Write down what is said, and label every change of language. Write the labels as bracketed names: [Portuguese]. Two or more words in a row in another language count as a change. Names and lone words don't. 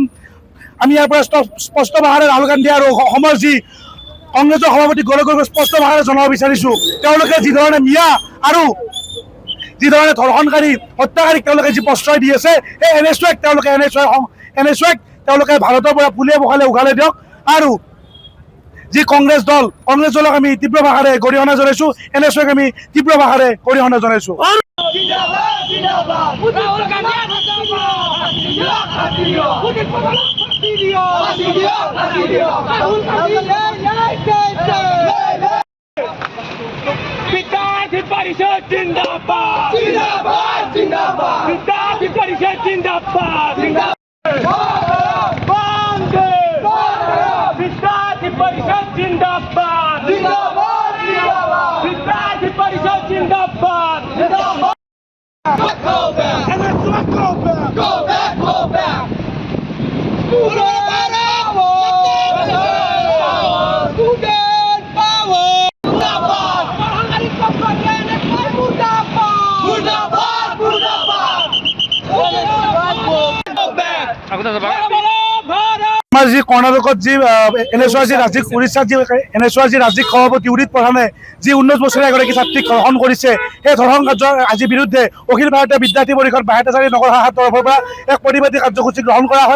[Assamese] আমি ইয়াৰ পৰা স্পষ্ট ভাষাৰে ৰাহুল গান্ধী আৰু অসমৰ যি কংগ্ৰেছৰ সভাপতি গৌৰৱ গগৈক স্পষ্ট ভাষাৰে জনাব বিচাৰিছোঁ, তেওঁলোকে যিধৰণে মিয়া আৰু যিধৰণে ধৰ্ষণকাৰী হত্যাকাৰীক তেওঁলোকে যি প্ৰশ্ৰয় দি আছে, সেই NSUক তেওঁলোকে ভাৰতৰ পৰা পুলিয়ে পখালে উঘালি দিয়ক। আৰু যি কংগ্ৰেছ দলক আমি তীব্ৰ ভাষাৰে গৰিহণা জনাইছোঁ, NSUক আমি তীব্ৰ ভাষাৰে গৰিহণা জনাইছোঁ। [Hindi] विद्यार्थी परिषद जिंदाबाद जिंदाबाद जिंदाबाद विद्यार्थी परिषद जिंदाबाद जिंदाबाद विद्यार्थी परिषद जिंदाबाद जिंदाबाद जिंदाबाद विद्यार्थी परिषद जिंदाबाद जिंदाबाद [English] Go back and let's not go back. [Hindi] Go back. Go back. [English] Student power. Student power. Murdabad. Mahangari Kampanya Nepal Murdabad. [Hindi] मुर्दाबाद। मुर्दाबाद. [English] Go back. [Assamese] আমাৰ যি কৰ্ণাটকত যি NSUৰ যি ৰাজ্যিক উৰিষ্যাত যি NSUৰ যি ৰাজ্যিক সভাপতি উদিত প্ৰধানে যি 19 বছৰীয়া এগৰাকী ছাত্ৰীক ধৰ্ষণ কৰিছে, সেই ধৰ্ষণ কাৰ্যৰ আজিৰ বিৰুদ্ধে অখিল ভাৰতীয় বিদ্যাৰ্থী পৰিষদ বাহেতাচাৰী নগৰ শাখাৰ তৰফৰ পৰা এক প্ৰতিবাদী কাৰ্যসূচী গ্ৰহণ কৰা হয়।